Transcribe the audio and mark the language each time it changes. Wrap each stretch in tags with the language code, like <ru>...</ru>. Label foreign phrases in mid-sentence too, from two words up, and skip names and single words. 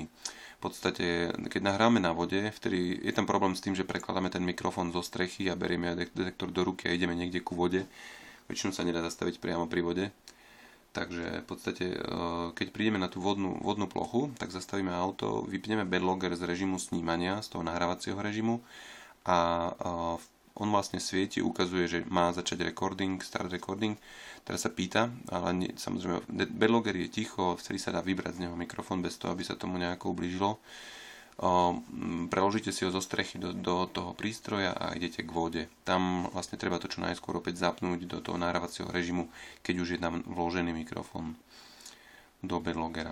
<sk>V podstate, keď nahráme na vode, vtedy je tam problém s tým, že prekladáme ten mikrofón zo strechy a berieme detektor do ruky a ideme niekde ku vode. Väčšinou sa nedá zastaviť priamo pri vode. Takže v podstate, keď prídeme na tú vodnú plochu, tak zastavíme auto, vypneme bedlogger z režimu snímania, z toho nahrávacieho režimu a on vlastne svieti, ukazuje, že má začať</sk> <en>recording, start recording.</en> <sk>Teraz sa pýta, ale nie, samozrejme, bedlogger je ticho, vtedy sa dá vybrať z neho mikrofón bez toho, aby sa tomu nejako ublížilo. Preložíte si ho zo strechy do toho prístroja a idete k vode. Tam vlastne treba to čo najskôr opäť zapnúť do toho nahrávacieho režimu, keď už je tam vložený mikrofón do bedloggera.</sk>